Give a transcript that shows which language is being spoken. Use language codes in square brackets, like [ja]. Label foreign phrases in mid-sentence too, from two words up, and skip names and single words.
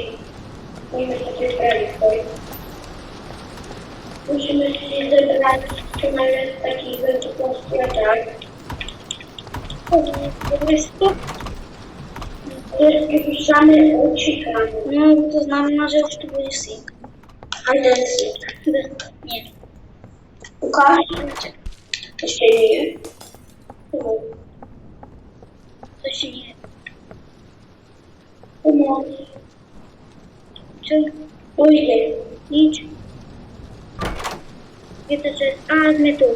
[pl] Musimy sobie sprawić. Musimy się zebrać, czy mamy taki wielki konstruator. To jest to? Wypuszczamy ocika. No, [cs] to znamená, že už to bude sync. [en] Hide and seek. [pl] Nie. Łukasz? Jeszcze nie. To się nie. Pomoc. Czy Pójdę. nic? Wiecie, że... A, my tu.